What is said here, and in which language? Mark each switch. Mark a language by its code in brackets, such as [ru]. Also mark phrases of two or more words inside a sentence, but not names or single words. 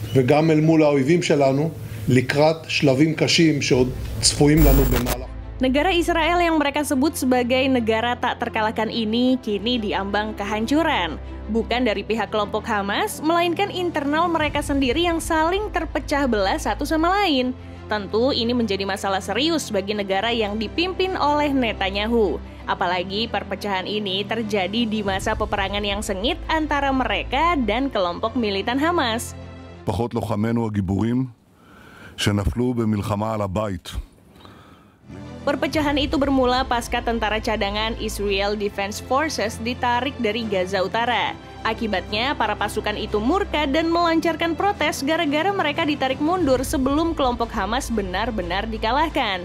[he] וגם אל מול האויבים שלנו לקראת שלבים קשים שעוד צפויים לנו במהלך. [id] Negara Israel yang mereka sebut sebagai negara tak terkalahkan ini kini diambang kehancuran. Bukan dari pihak kelompok Hamas, melainkan internal mereka sendiri yang saling terpecah belah satu sama lain. Tentu ini menjadi masalah serius bagi negara yang dipimpin oleh Netanyahu. Apalagi perpecahan ini terjadi di masa peperangan yang sengit antara mereka dan kelompok militan Hamas. [he] פחות לוחמינו הגיבורים שנפלו במלחמה על הבית. [id] Perpecahan itu bermula pasca tentara cadangan Israel Defense Forces ditarik dari Gaza Utara. Akibatnya, para pasukan itu murka dan melancarkan protes gara-gara mereka ditarik mundur sebelum kelompok Hamas benar-benar dikalahkan.